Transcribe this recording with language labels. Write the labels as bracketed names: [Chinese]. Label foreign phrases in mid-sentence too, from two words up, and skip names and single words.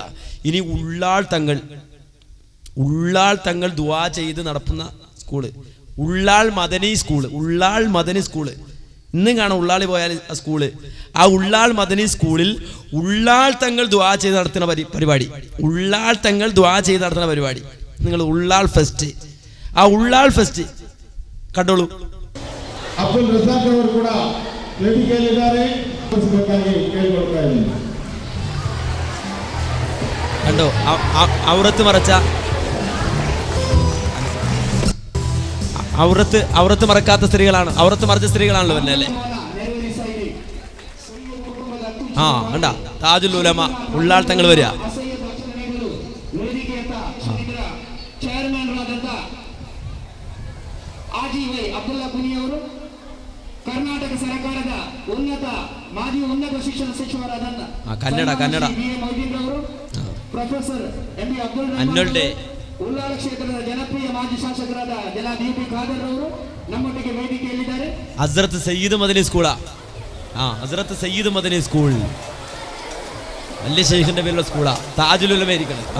[Malayalam] ഇനി ഉള്ളാൾ തങ്ങൾ ദുആ ചെയ്ത് നടത്തുന്ന സ്കൂള്, ഉള്ളാൾ മദനി സ്കൂള് ഇന്നും കാണാം. ഉള്ളാളി പോയാൽ ആ സ്കൂള്, ആ ഉള്ളാൾ മദനി സ്കൂളിൽ ഉള്ളാൾ തങ്ങൾ ദുആ ചെയ്ത് നടത്തുന്ന പരിപാടി, ഉള്ളാൾ തങ്ങൾ ദുആ ചെയ്ത് നടത്തുന്ന പരിപാടി. നിങ്ങൾ ഉള്ളാൾ ഫെസ്റ്റ്, ആ ഉള്ളാൾ ഫെസ്റ്റ് കണ്ടോളൂ. [Kannada] ಅಬ್ದುಲ್ ರಜಾಕ್ ಅವರು ಕೂಡ ವೇದಿಕೆಯಲ್ಲಿದ್ದಾರೆ, [Malayalam] കണ്ടോ ഔറത്ത് മറക്കാത്ത സ്ത്രീകളാണ്, ഔറത്ത് മറച്ച സ്ത്രീകളാണല്ലോ അല്ലേ? കണ്ട താജുൽ ഉലമ ഉള്ളാൾ തങ്ങൾ വരിക. [Kannada] ಕರ್ನಾಟಕ ಸರ್ಕಾರದ ಮಾಜಿ ಉನ್ನತ ಶಿಕ್ಷಣ ಸಚಿವರಾದ ಕನ್ನಡ ಪ್ರೊಫೆಸರ್ MB ಅಬ್ದುಲ್ ರಹಮಾನ್, ಉಳ್ಳಾಳ ಕ್ಷೇತ್ರದ ಜನಪ್ರಿಯ ಮಾಜಿ ಶಾಸಕರಾದ ಜನಾಬ್ UB ಖಾದರ್ ಅವರು ನಮ್ಮೊಟ್ಟಿಗೆ ವೇದಿಕೆಯಲ್ಲಿದ್ದಾರೆ. [Malayalam] ഹസ്രത്ത് സയ്യിദ് മദനി സ്കൂളാ, ഹസ്രത്ത് സയ്യിദ് മദനി സ്കൂൾ വലിയ ശൈഖിന്റെ പേരുള്ള സ്കൂളാ, താജുൽ ഉലമ ഇരിക്കണം.